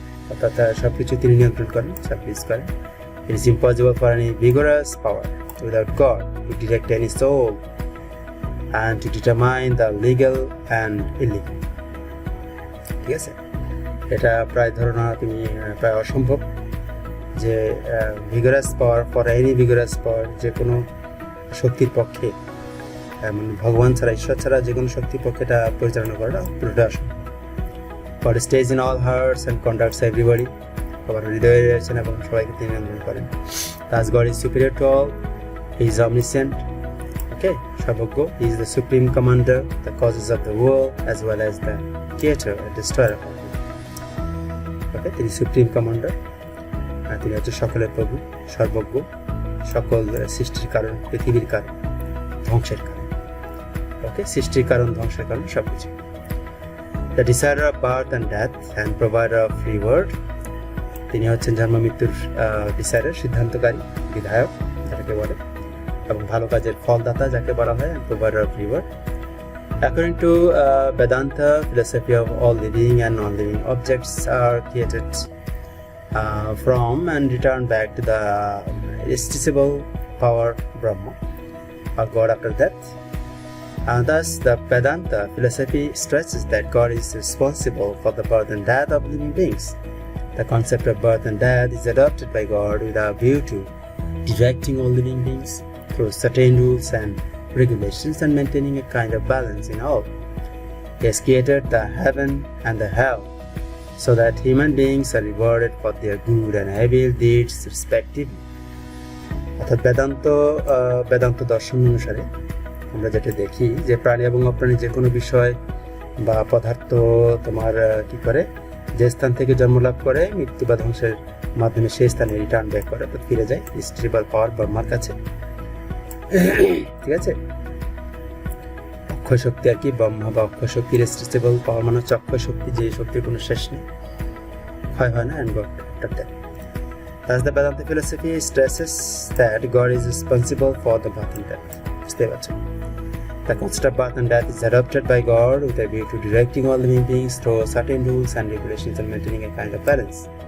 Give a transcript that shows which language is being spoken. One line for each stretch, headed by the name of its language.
Bangla: অর্থাৎ সব কিছু তিনি নিয়ন্ত্রণ করেন, সাবডিউস করেন।
English: It is impossible for any vigorous power without God to direct any soul and to determine the legal and illegal.
Bangla: ঠিক আছে, এটা প্রায় ধারণা তুমি প্রায় অসম্ভব যে
English: vigorous power for any vigorous power,
Bangla: যে কোনো শক্তির পক্ষে মানে ভগবান ছাড়া, ঈশ্বর ছাড়া যে কোনো শক্তির পক্ষে এটা পরিচালনা করাটা পুরোটা অসম্ভব।
English: God stays in all hearts and conducts everybody.
Bangla: আবার হৃদয়ে রয়েছেন এবং সবাইকে তিনি নিয়ন্ত্রণ করেন।
English: Thus God is superior to all. He is omniscient. Okay, সর্বজ্ঞ. He is the supreme commander, the causes of the world, as well as the creator and destroyer of all.
Bangla: Okay, তিনি সুপ্রিম কমান্ডার, তিনি হচ্ছে সকলের প্রভু, সর্বজ্ঞ, সকল সৃষ্টির কারণ, পৃথিবীর কারণ, ধ্বংসের কারণ। ওকে, সৃষ্টির কারণ, ধ্বংসের কারণ সবকিছু।
English: The decider of birth and death and provider of free word.
Bangla: তিনি হচ্ছেন জন্ম মৃত্যুর ডিসাইডার, সিদ্ধান্তকারী, বিধায়ক যাকে বলে, এবং ভালো কাজের ফলদাতা যাকে বলা হয়,
English: and provider of free word. According to Vedanta philosophy of all living and non-living objects are created from and returned back to the irresistible power Brahma, or God after death. Thus, the Vedanta philosophy stresses that God is responsible for the birth and death of living beings. The concept of birth and death is adopted by God with a view to directing all living beings through certain rules and regulations and maintaining a kind of balance in all. He has created the heaven and the hell so that human beings are rewarded for their good and evil deeds respectively.
Bangla: অর্থাৎ বেদান্ত দর্শন অনুসারে আমরা যেটা দেখি যে প্রাণী এবং অপ্রাণী যে কোনো বিষয় বা পদার্থ তোমার কি করে, যে স্থান থেকে জন্ম লাভ করে মৃত্যু বা ধ্বংসের মাধ্যমে সেই স্থানে রিটার্ন ব্যাক করে, অর্থাৎ ফিরে যায় ইনস্টিটেবল পাওয়ার ব্রহ্মার কাছে। ঠিক আছে, অক্ষয় শক্তি আর কি, ব্রহ্মা বা অক্ষয় শক্তি, রেস্টিবল পাওয়ার মানে হচ্ছে অক্ষয় শক্তি, যে শক্তির কোনো শেষ নেই, ক্ষয় হয় না,
English: and God after that. Thus the Vedanta philosophy stresses that God is responsible for the birth and death.
Bangla: বুঝতে পারছো?
English: The concept of birth and death is adopted by God with a view to directing all living beings through certain rules and regulations and maintaining a kind of balance.